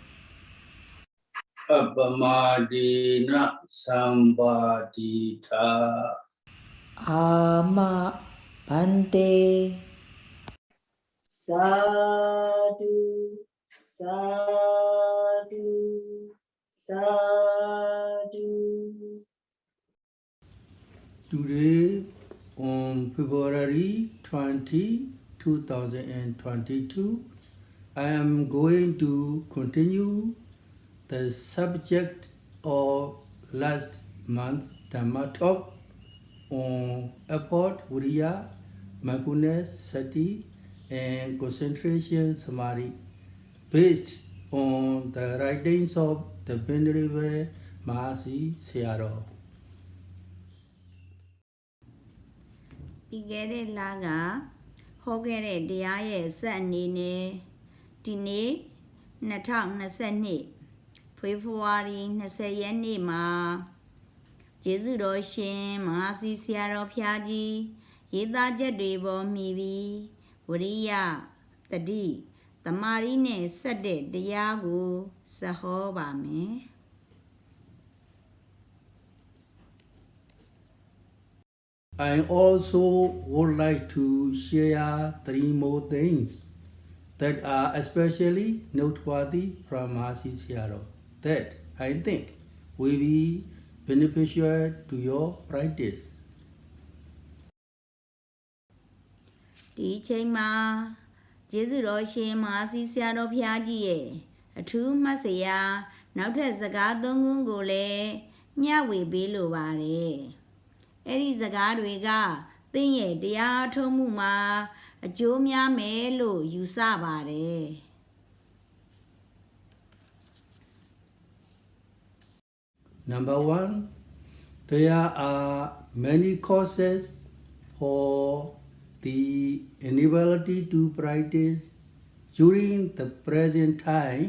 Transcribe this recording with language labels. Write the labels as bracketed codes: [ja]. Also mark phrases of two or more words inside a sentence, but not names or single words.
[pi] Appamadina Sambadita Ama Bhante Sadhu Sadhu Sadhu. [en] Today, on February 20, 2022, I am going to continue the subject of last month's Dhammatalk on effort, Viriya, mindfulness, Sati, and concentration, Samadhi, based on the writings of the Venerable Mahasi Sayadaw. [my] ပြီးခဲ့တဲ့လကဟောခဲ့တဲ့တရားရဲ့ဆက်အနေနဲ့ဒီနေ့2022ဖေဖော်ဝါရီ20ရက်နေ့မှာကျေးဇူးတော်ရှင်မဟာစီဆရာတော်ဖျားကြီးရေးသားချက်တွေပေါ်မှီပြီးဝရိယတတိသမာဓိနဲ့ဆက်တဲ့တရားကိုဆက်ဟောပါမယ် [en] I also would like to share 3 more things that are especially noteworthy from Mahasi Sayadaw that I think will be beneficial to your practice. [my] ဒီချိန်မှာကျေးဇူးတော်ရှင်မဟာစီဆရာတော်ဖျားကြီးရဲ့အထူးမှတ်စရာနောက်ထပ်စကား3ခုကိုလည်းမျှဝေပေးလိုပါတယ်အဲ့ဒီစကားတွေကသင်ရဲ့တရားအထုတ်မှုမှာအကျိုးများမယ်လို့ယူဆပါတယ် [en] Number 1, there are many causes for the inability to practice during the present time.